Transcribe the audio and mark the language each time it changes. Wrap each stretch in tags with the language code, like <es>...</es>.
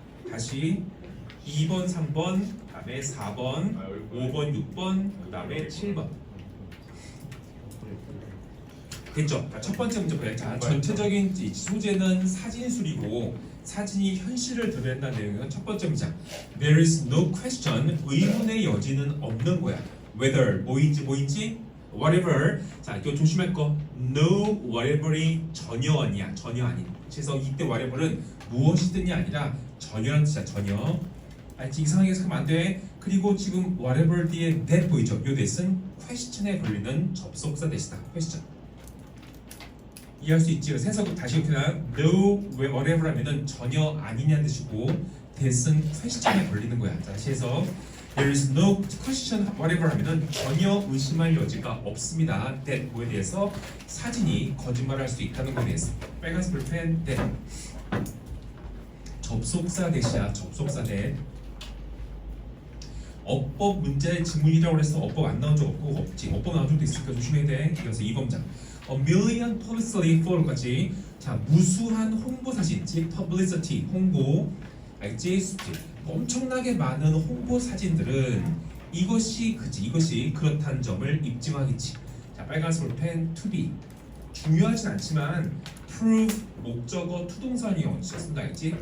<ko>다시 2번, 3번, 그다음에 4번, 5번, 6번, 그다음에 7번. 됐죠? 자, 첫 번째 문제 보자. 자, 전체적인 소재는 사진술이고 사진이 현실을 드러낸다는 내용은 첫 번째 문장.</ko> <en>There is no question.</en> <ko>의문의 여지는 없는 거야.</ko> <en>Whether</en> <ko>뭐인지</ko> <en>whatever.</en> <ko>자, 이거 조심할 거.</ko> <en>No whatever</en> <ko>이 전혀 아니야. 전혀 아닌. 그래서 이때 whatever은 무엇이든이 아니라 전혀라는 뜻이야. 전혀. 알지? 이상하게 해석하면 안 돼. 그리고 지금 whatever 뒤에 that 보이죠? 요 that은 question에 걸리는 접속사 대시다. question. 이해할 수 있지? 그래서 해석 다시 그냥</ko> <en>no whatever</en> <ko>하면은 전혀 아니냐는 뜻이고 that은 question에 걸리는 거야. 자, 다시 해서</ko> <en>there is no question whatever</en> <ko>하면은 전혀 의심할 여지가 없습니다. that 뭐에 대해서 사진이 거짓말할 수 있다는 거에 대해서. 빨간색 볼펜 that. 접속사 대시야. 접속사 that. 어법 문제의 지문이라고 해서 어법 안 나온 적 없고 없지. 어법 나온 적도 있으니까 조심해야 돼. 그래서 2번장.</ko> <en>A million publicity photo까지.</en> <ko>자, 무수한 홍보 사진, 즉 publicity 홍보, 알지? 엄청나게 많은 홍보 사진들은 이것이 그렇다는 점을 입증하겠지. 자, 빨간색 볼펜 to be. 중요하진 않지만 prove 목적어 투동사원이요. 썼습니다, 알지?</ko>